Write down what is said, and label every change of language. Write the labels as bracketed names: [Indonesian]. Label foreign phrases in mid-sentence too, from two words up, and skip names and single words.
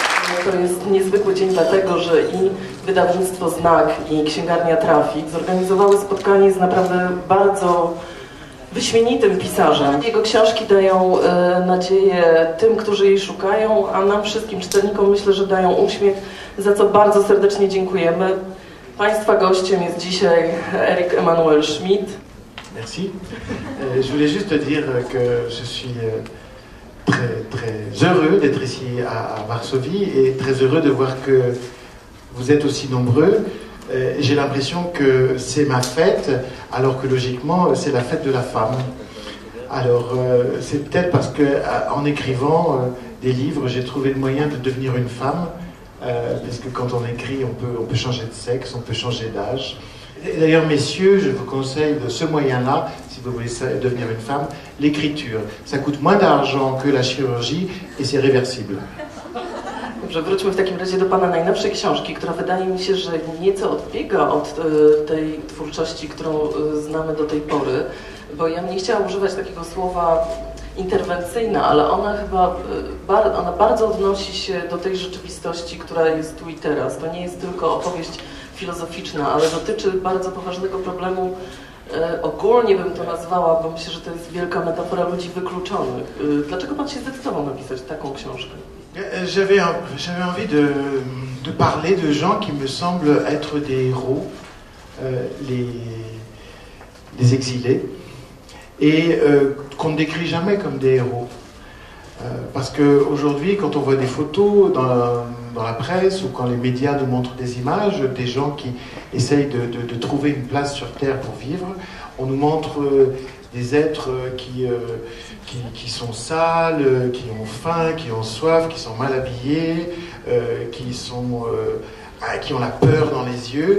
[Polish] to jest niezwykły dzień dlatego, że i wydawnictwo Znak i księgarnia Trafik zorganizowały spotkanie z naprawdę bardzo wyśmienitym pisarzem. Jego książki dają nadzieję tym, którzy jej szukają, a nam wszystkim czytelnikom myślę, że dają uśmiech, za co bardzo serdecznie dziękujemy. Państwa gościem jest dzisiaj Erik Emanuel Schmid. [French] Merci. Je voulais juste dire que je suis très heureux d'être ici à Varsovie et très heureux de voir que vous êtes aussi nombreux. J'ai l'impression que c'est ma fête, alors que logiquement c'est la fête de la femme. Alors c'est peut-être parce qu'en écrivant des livres, j'ai trouvé le moyen de devenir une femme, parce que quand on écrit, on peut changer de sexe, on peut changer d'âge. D'ailleurs, messieurs, je vous conseille de ce moyen-là, si vous voulez devenir une femme, l'écriture. Ça coûte moins d'argent que la chirurgie et c'est réversible. [Polish] Dobrze, wróćmy w takim razie do Pana najnowszej książki, która wydaje mi się, że nieco odbiega od tej twórczości, którą znamy do tej pory, bo ja nie chciałam używać takiego słowa interwencyjna, ale ona chyba bardzo odnosi się do tej rzeczywistości, która jest tu i teraz. To nie jest tylko opowieść filozoficzna, ale dotyczy bardzo poważnego problemu, ogólnie bym to nazwała, bo myślę, że to jest wielka metafora ludzi wykluczonych. Dlaczego Pan się zdecydował napisać taką książkę? [French] J'avais envie de parler de gens qui me semblent être des héros, les exilés, et qu'on ne décrit jamais comme des héros. Parce qu'aujourd'hui, quand on voit des photos dans la presse ou quand les médias nous montrent des images, des gens qui essayent de trouver une place sur Terre pour vivre, on nous montre des êtres qui sont sales, qui ont faim, qui ont soif, qui sont mal habillés, qui ont la peur dans les yeux.